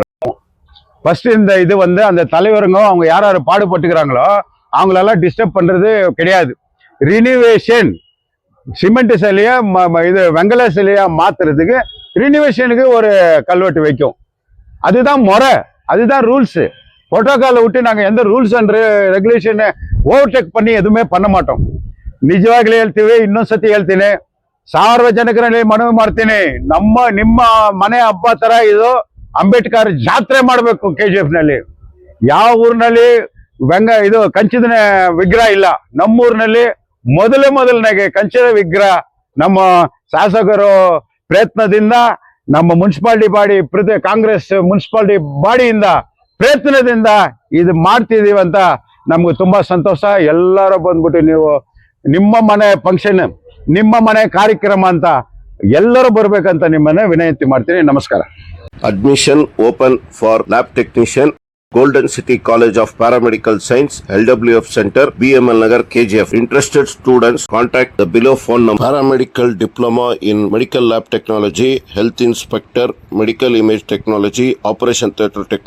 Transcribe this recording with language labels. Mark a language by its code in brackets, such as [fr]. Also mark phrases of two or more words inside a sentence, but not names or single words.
[ta] ஃபர்ஸ்ட் இந்த இது வந்து அந்த தலைவருங்க அவங்க யார் பாடுபட்டுக்கிறாங்களோ அவங்களெல்லாம் டிஸ்டர்ப் பண்றது கிடையாது. ரினிவேஷன் சிமெண்ட் சிலையா இது வெங்கல சிலையா மாத்துறதுக்கு ரினிவேஷனுக்கு ஒரு கல்வெட்டு வைக்கும். அதுதான் முறை, அதுதான் ரூல்ஸ். புரோட்டோகாலை விட்டு நாங்க எந்த [en] rules and regulation overtake [ta] பண்ணி ಎದುಮೇ பண்ண மாட்டோம். [kn] ನಿಜವಾಗ್ಲೂ ಹೇಳ್ತೀವಿ, ಇನ್ನೊಂದ್ಸತಿ ಹೇಳ್ತೀನಿ, ಸಾರ್ವಜನಿಕರಲ್ಲಿ ಮನವಿ ಮಾಡ್ತೀನಿ, ನಿಮ್ಮ ಮನೆ ಹಬ್ಬ ತರ ಇದು ಅಂಬೇಡ್ಕರ್ ಜಾತ್ರೆ ಮಾಡಬೇಕು ಕೆಜಿಎಫ್ ನಲ್ಲಿ. ಯಾವ ಊರಿನಲ್ಲಿ ಇದು ಕಂಚಿನ ವಿಗ್ರಹ ಇಲ್ಲ. ನಮ್ಮೂರಿನಲ್ಲಿ ಮೊದಲನೇಗೆ ಕಂಚಿನ ವಿಗ್ರಹ ನಮ್ಮ ಶಾಸಕರು ಪ್ರಯತ್ನದಿಂದ ನಮ್ಮ ಮುನ್ಸಿಪಾಲಿಟಿ ಬಾಡಿ ಕಾಂಗ್ರೆಸ್ ಮುನ್ಸಿಪಾಲಿಟಿ ಬಾಡಿಯಿಂದ ಪ್ರಯತ್ನದಿಂದ ಇದು ಮಾಡ್ತಿದೀವಿ ಅಂತ ನಮ್ಗೆ ತುಂಬಾ ಸಂತೋಷ. ಎಲ್ಲರೂ ಬಂದ್ಬಿಟ್ಟು ನೀವು ನಿಮ್ಮ ಮನೆ ಫಂಕ್ಷನ್, ನಿಮ್ಮ ಮನೆ ಕಾರ್ಯಕ್ರಮ ಅಂತ ಎಲ್ಲರೂ ಬರ್ಬೇಕಂತ ನಿಮ್ಮನ್ನ ವಿನಂತಿ ಮಾಡ್ತೀನಿ. ನಮಸ್ಕಾರ. [en] Admission open for lab technician, Golden City College of Paramedical Science, LWF Center, BML Nagar, KGF. Interested students contact the below phone number. Paramedical Diploma in Medical Lab Technology, Health Inspector, Medical Image Technology, Operation Theatre Technology.